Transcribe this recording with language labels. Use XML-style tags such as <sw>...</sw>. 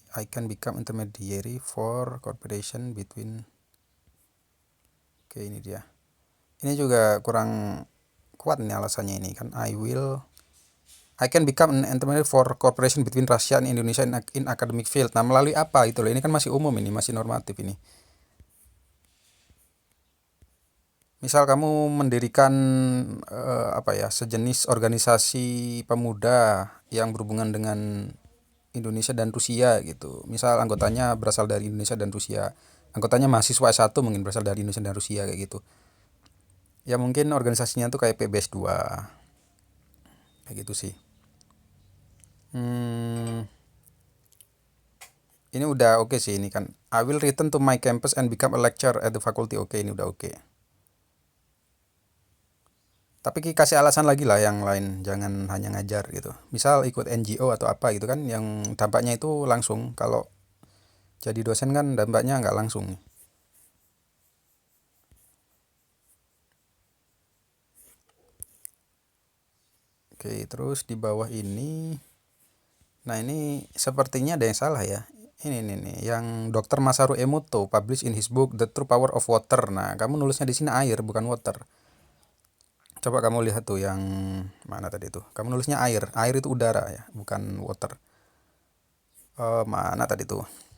<en>I can become intermediary for cooperation between.</en> <id>Oke, ini dia. Ini juga kurang kuat nih alasannya ini kan.</id> <en>I can become an intermediary for cooperation between Russia and Indonesia in academic field.</en> <id>Nah, melalui apa itu loh? Ini kan masih umum ini, masih normatif ini. Misal kamu mendirikan apa ya, sejenis organisasi pemuda yang berhubungan dengan Indonesia dan Rusia gitu. Misal anggotanya berasal dari Indonesia dan Rusia. Anggotanya mahasiswa S1 mungkin berasal dari Indonesia dan Rusia kayak gitu. Ya mungkin organisasinya tuh kayak PBS 2. Kayak gitu sih. Hmm, ini udah oke sih ini kan.</id> <en>I will return to my campus and become a lecturer at the faculty.</en> <id>Oke, ini udah oke. Tapi kasih alasan lagi lah yang lain, jangan hanya ngajar gitu. Misal ikut NGO atau apa gitu kan, yang dampaknya itu langsung. Kalau jadi dosen kan dampaknya nggak langsung. Oke, terus di bawah ini, nah ini sepertinya ada yang salah ya. Ini nih, yang Dr.</id> <en>Masaru Emoto publish in his book The True Power of Water.</en> <id>Nah, kamu nulisnya di sini air bukan water. Coba kamu lihat tuh yang mana tadi tuh. Kamu nulisnya air. Air itu udara ya, bukan water. Mana tadi tuh?</id>